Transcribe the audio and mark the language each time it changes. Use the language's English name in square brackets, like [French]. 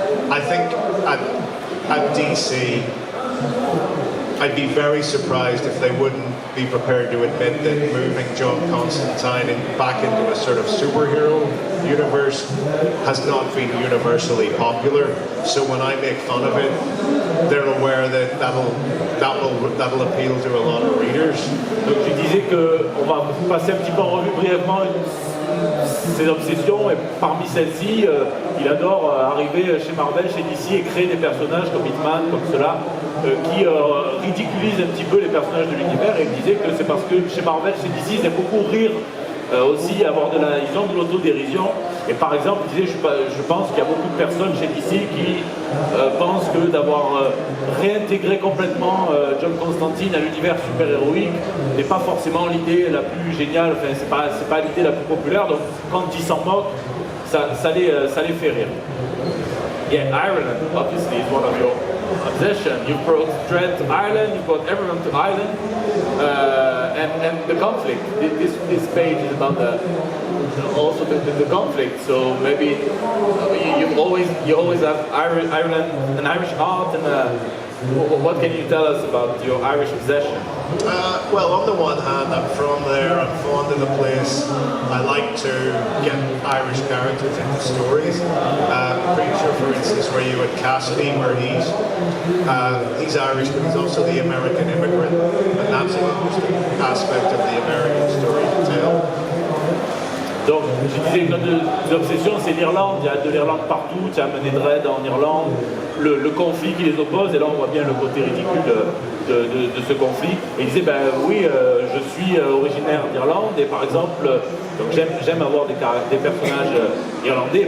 [English] I think at DC, I'd be very surprised if they wouldn't be prepared to admit that moving John Constantine back into a sort of superhero universe has not been universally popular. So when I make fun of it, they're aware that that'll appeal to a lot of readers. [French] Donc je disais qu'on va passer un petit peu en revue brièvement ses obsessions, et parmi celles-ci, il adore arriver chez Marvel, chez DC, et créer des personnages comme Hitman, comme cela, qui ridiculisent un petit peu les personnages de l'univers. Et il disait que c'est parce que chez Marvel, chez DC, ils aiment beaucoup rire, aussi ils ont de l'autodérision. Et par exemple, il disait, je pense qu'il y a beaucoup de personnes chez DC qui pensent que d'avoir réintégré complètement John Constantine à l'univers super-héroïque n'est pas forcément l'idée la plus géniale, enfin c'est pas l'idée la plus populaire, donc quand ils s'en moquent, ça les fait rire. [English] Yeah, Ireland, obviously, is one of your obsessions. You brought Dread to Ireland, you brought everyone to Ireland, and the conflict. This page is about also the conflict. So maybe you always have Ireland, an Irish heart, and what can you tell us about your Irish obsession? Well, on the one hand, I'm from there, I'm fond of the place. I like to get Irish characters into stories. I'm pretty sure, for instance, where you had Cassidy, where he's Irish, but he's also the American immigrant, and that's an interesting aspect of the American story to tell. [French] Donc, je disais que l'obsession, c'est l'Irlande. Il y a de l'Irlande partout. Tu as mené Dread en Irlande, le conflit qui les oppose, et là on voit bien le côté ridicule de ce conflit. Et il disait, ben oui, je suis originaire d'Irlande, et par exemple, donc j'aime avoir des personnages irlandais.